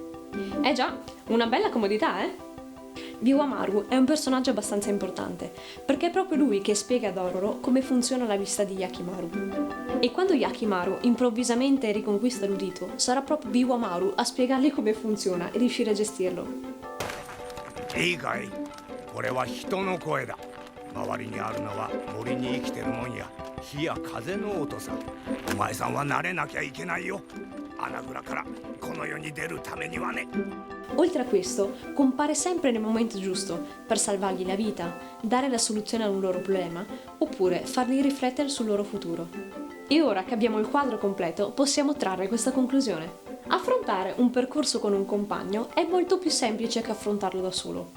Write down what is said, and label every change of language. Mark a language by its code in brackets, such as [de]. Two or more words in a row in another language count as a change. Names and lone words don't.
[it] Eh già, una bella comodità, eh? Biwamaru è un personaggio abbastanza importante, perché è proprio lui che spiega a Dororo come funziona la vista di Yakimaru. E quando Yakimaru improvvisamente riconquista l'udito, sarà proprio Biwamaru a spiegargli come funziona e riuscire a gestirlo. [ja] いいかい、これは人の声だ。周りにあるのは森に生きてるもんや火や風の音さ。お前さんは慣れなきゃいけないよ。穴蔵からこの世に出るためにはね。 [it] Oltre a questo, compare sempre nel momento giusto per salvargli la vita, dare la soluzione a un loro problema, oppure farli riflettere sul loro futuro. E ora che abbiamo il quadro completo, possiamo trarre questa conclusione. Affrontare un percorso con un compagno è molto più semplice che affrontarlo da solo.